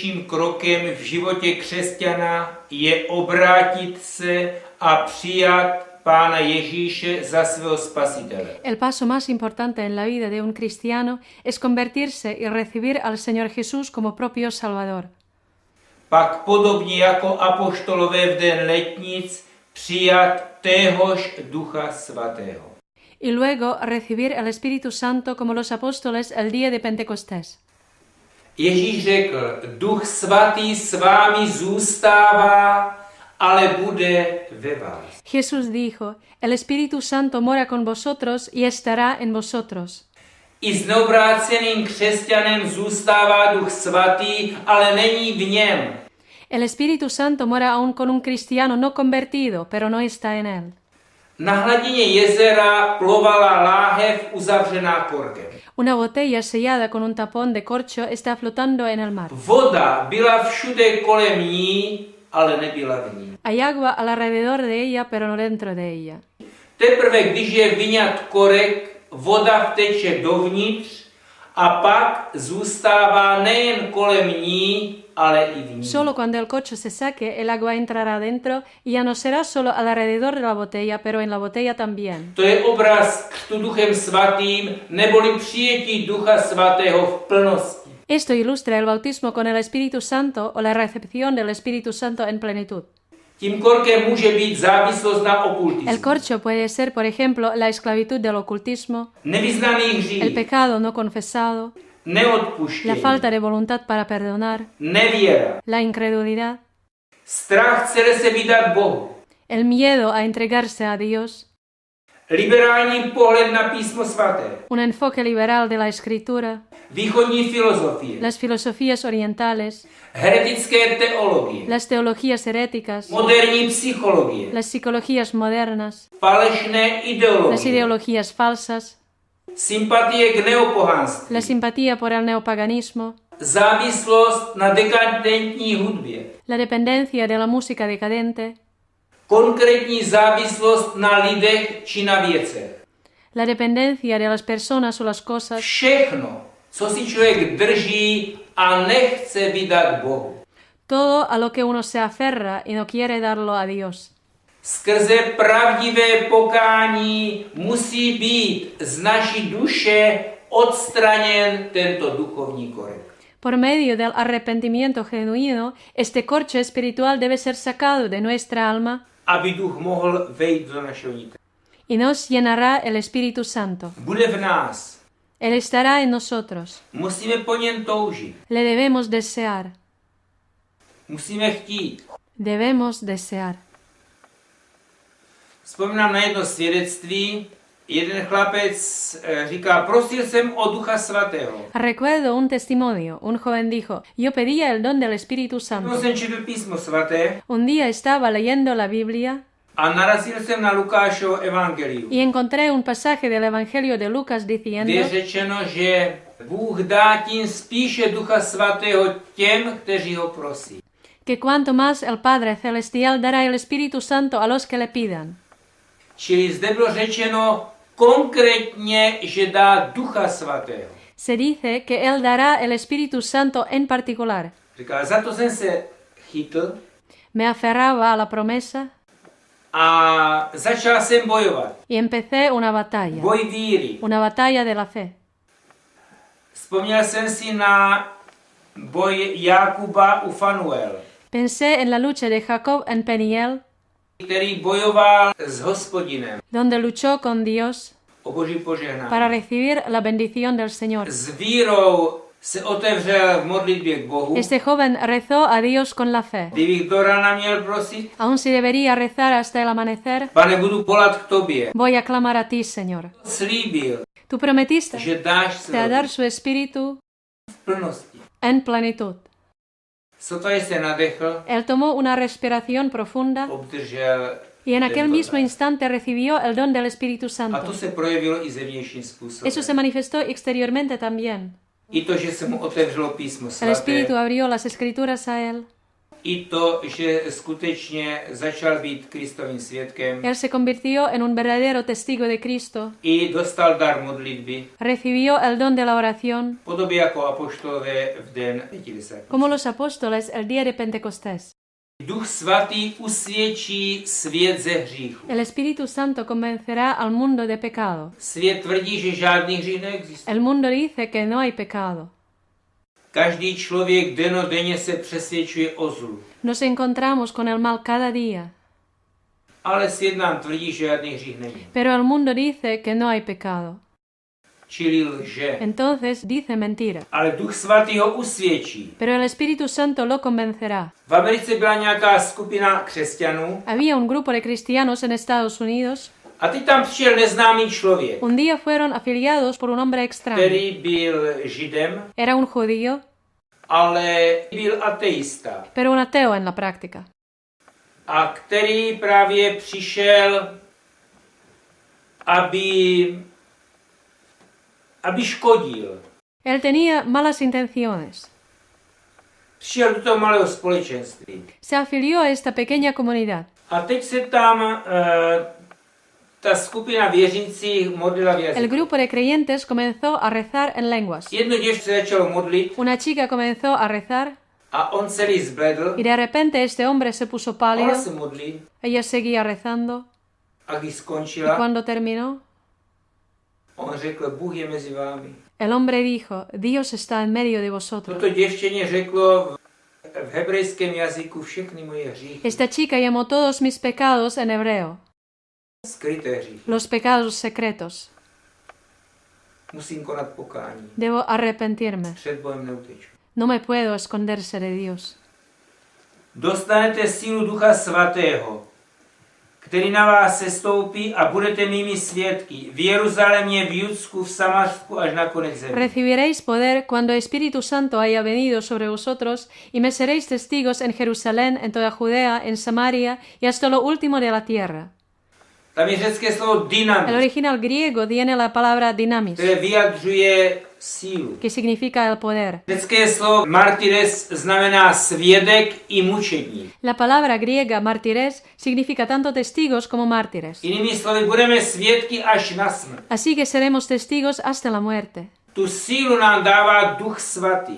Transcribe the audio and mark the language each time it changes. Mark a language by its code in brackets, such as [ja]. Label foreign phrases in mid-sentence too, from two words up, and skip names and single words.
[cs] krokem v životě křesťana je obrátit se a přijat Pána Ježíše za svého spasitele. [es] El paso más importante en la vida de un cristiano es convertirse y recibir al Señor Jesús como propio Salvador. [cs] Pak podobně jako apoštolové v den letnic přijat téhož Ducha Svatého. [es] Y luego recibir el Espíritu Santo como los apóstoles el día de Pentecostés. [cs] Ježíš řekl, Duch Svatý s vámi zůstává, ale bude ve vás. [es] Jesús dijo, el Espíritu Santo mora con vosotros y estará en vosotros. [cs] I s neobráceným křesťanem zůstává Duch Svatý, ale není v něm. [es] El Espíritu Santo mora aún con un cristiano no convertido, pero no está en él. [cs] Na hladině jezera plovala láhev uzavřená korkem. [es] Una botella sellada con un tapón de corcho está flotando en el mar. [cs] Voda byla všude kolem ní, ale nebyla v ní. [es] Hay agua alrededor de ella, pero no dentro de ella. [cs] Teprve, když je vyňat korek, voda vteče dovnitř a pak zůstává nejen kolem ní, ale i v ní. [es] Solo cuando el corcho se saque, el agua entrará dentro y ya no será solo alrededor de la botella, pero en la botella también. [cs] To je obraz křtu Duchem Svatým, neboli přijetí Ducha Svatého v plnosti. [es] Esto ilustra el bautismo con el Espíritu Santo o la recepción del Espíritu Santo en plenitud. [cs] Tím korkem může být závislost na okultismu. [es] El corcho puede ser, por ejemplo, la esclavitud del ocultismo, [cs] Nevyznaný [es] el [cs] hřích, [es] pecado no confesado, la [cs] neodpuštění, [es] falta de voluntad para perdonar, [cs] nevěra, [es] la incredulidad, [cs] strach celé se vydat Bohu, [es] el miedo a entregarse a Dios, [cs] liberální pohled na Písmo Svaté, [es] un enfoque liberal de la Escritura, [cs] východní filozofie, [es] las filosofías orientales, [cs] heretické teologie, [es] las teologías heréticas, [cs] moderní psychologie, [es] las psicologías modernas, [cs] falešné [es] las [cs] ideologie, [es] ideologías falsas, [cs] sympatie k neopohanství, [es] la simpatía por el neopaganismo, [cs] závislost na dekadentní hudbě, [es] la dependencia de la música decadente, [cs] konkrétní závislost na lidech či na věcech. [es] la dependencia de las personas o las cosas, [cs] Všechno, co si člověk drží a nechce vydat Bohu. [es] todo a lo que uno se aferra y no quiere darlo a Dios. [cs] Skrze pravdivé pokání musí být z naší duše odstraněn tento duchovní korek. [es] Por medio del arrepentimiento genuino, este corcho espiritual debe ser sacado de nuestra alma [cs] Aby duch mohl vejít do našeho nitra. [es] y nos llenará el Espíritu Santo. [cs] Bude v nás. [es] Él estará en nosotros. [cs] Musíme po něm toužit. [es] Le debemos desear. [cs] Musíme chtít. [es] Debemos desear. [cs] Vzpomínám na jedno svědectví. Jeden chlapec říká, prosil jsem o Ducha Svatého. [es] Recuerdo un testimonio. Un joven dijo, yo pedía el don del Espíritu Santo. [cs] Byl jsem četl Písmo Svaté [es] Un día estaba leyendo la Biblia [cs] a narazil jsem na Lukášovo evangelium, [es] y encontré un pasaje del Evangelio de Lucas [cs] kde [es] diciendo [cs] je řečeno, že Bůh dá tím spíše Ducha Svatého těm, kteří ho prosí. [es] que cuanto más el Padre Celestial dará el Espíritu Santo a los que le pidan. [cs] Čili zde bylo řečeno konkrétně, že dá Ducha Svatého. [es] Se dice que Él dará el Espíritu Santo en particular. [cs] Říká, za to jsem se chytl [es] Me aferraba a la promesa [cs] a začal jsem bojovat. [es] y empecé una batalla. [cs] Boj víry. [es] Una batalla de la fe. [cs] Vzpomněl jsem si na boj Jákuba u Fanuel, [es] Pensé en la lucha de Jacob en Peniel, [cs] který bojoval s Hospodinem [es] donde luchó con Dios [cs] o Boží požehnání. [es] para recibir la bendición del Señor. [cs] S vírou se otevřel v modlitbě k Bohu. [es] Este joven rezó a Dios con la fe. [cs] Kdybych do rána měl prosit, [es] Aún si debería rezar hasta el amanecer, [cs] Pane, budu volat k tobě. [es] voy a clamar a ti, Señor. [cs] Slíbil, [es] Tú prometiste [cs] že dáš [es] te a [cs] svého [es] dar su espíritu [cs] v plnosti. [es] en plenitud. [cs] Sotva se nadechl, [es] Él tomó una respiración profunda [cs] obdržel [es] y en aquel [cs] tento [es] mismo [cs] dar. [es] instante recibió el don del Espíritu [cs] A [es] Santo. [cs] to se projevilo i zevnějším způsobem. [es] Eso se manifestó exteriormente también. [cs] I to, že se mu otevřelo Písmo [es] El [cs] Svaté, [es] Espíritu abrió las Escrituras a él [cs] i to, že skutečně začal být Kristovým svědkem. [es] Él se convirtió en un verdadero testigo de Cristo. [cs] I dostal dar modlitby, [es] Recibió el don de la oración, [cs] podobně jako apoštolové v den Pětidesáti. [es] como los apóstoles el día de Pentecostés. [cs] Duch svatý usvědčí svět ze hříchu. [es] El Espíritu Santo convencerá al mundo de pecado. [cs] Svět tvrdí, že žádný hřích neexistuje. [es] El mundo dice que no hay pecado. [cs] Každý člověk dennodenně se přesvědčuje o zlu. [es] Nos encontramos con el mal cada día. [cs] Ale svět nám tvrdí, že žádný hřích není. [es] Pero el mundo dice que no hay pecado. [cs] Čili lže. [es] Entonces dice mentira. [cs] Ale Duch svatý ho usvědčí. [es] Pero el Espíritu Santo lo convencerá. [cs] V Americe byla nějaká skupina křesťanů [es] Había un grupo de cristianos en Estados Unidos. [cs] a teď tam přišel neznámý člověk, [es] Un día fueron afiliados por un hombre extraño. [cs] který byl židem, [es] Era un judío, [cs] ale byl ateista. [es] pero un ateo en la práctica. [cs] A který právě přišel, aby škodil. [es] Él tenía malas intenciones. [cs] Přišel do toho malého společenství. [es] Se afilió a esta pequeña comunidad. [cs] A teď se tam ta skupina věřících modlila v [es] El [cs] jazyku. [es] grupo de creyentes comenzó a rezar en lenguas. [cs] Jedno děvče se začalo modlit [es] Una chica comenzó a rezar [cs] a on celý zbledl. [es] y de repente este hombre se puso [cs] Ona [es] pálido. [cs] se modlí [es] Ella seguía rezando [cs] a když [es] y [cs] skončila, [es] cuando terminó, [cs] on řekl, Bůh je mezi vámi. [es] el hombre dijo, Dios está en medio de vosotros. [cs] Toto děvčeně řeklo v hebrejském jazyku všechny moje hříchy, [es] Esta chica llamó todos mis pecados en hebreo, [cs] skryté hříchy. [es] los pecados secretos. [cs] Musím konat pokání. [es] Debo arrepentirme. [cs] Před Bohem neuteču. [es] No me puedo esconderse de Dios. [cs] Dostanete sílu Ducha Svatého, který na vás sestoupí a budete mými svědky v Jeruzalémě, v Judsku, v Samařsku až na konec země. [es] Recibiréis poder cuando Espíritu Santo haya venido sobre vosotros y me seréis testigos en Jerusalén, en toda Judea, en Samaria y hasta lo último de la tierra. [cs] Tam je řecké slovo [es] El [cs] dynamis, [es] original griego tiene la palabra dynamis, [cs] které vyjadřuje sílu. [es] que significa el poder. [cs] Řecké slovo martyres znamená svědek i mučedník. [es] La palabra griega martires significa tanto testigos como mártires. [cs] Jinými slovy, budeme svědky až na smrt. [es] Así que seremos testigos hasta la muerte. [cs] Tu sílu nám dává Duch Svatý.